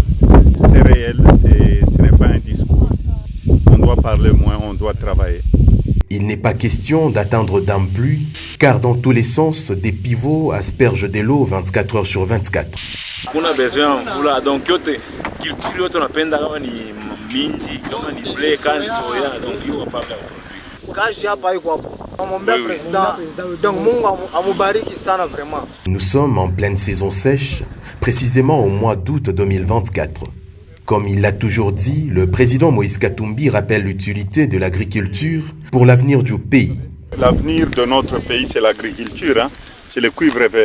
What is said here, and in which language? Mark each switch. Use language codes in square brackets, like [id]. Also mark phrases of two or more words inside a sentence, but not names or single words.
[fr] C'est réel, ce n'est pas un discours. On doit parler moins, on doit travailler. Il n'est pas question d'attendre d'un pluie, car dans tous les sens, des pivots aspergent de l'eau 24 heures sur 24. On a besoin de [sw] mvula, donc culture yote tunapenda kama ni minji, kama ni blé, kama ni soya, donc hiyo hapa produit. Kazi hapa iko hapo. Ombea président, donc Mungu amubariki sana vraiment. [fr] Nous sommes en pleine saison sèche, précisément au mois d'août 2024. Comme il l'a toujours dit, le président Moïse Katumbi rappelle l'utilité de l'agriculture pour l'avenir du pays. L'avenir de notre pays, c'est l'agriculture, hein? C'est le cuivre vert.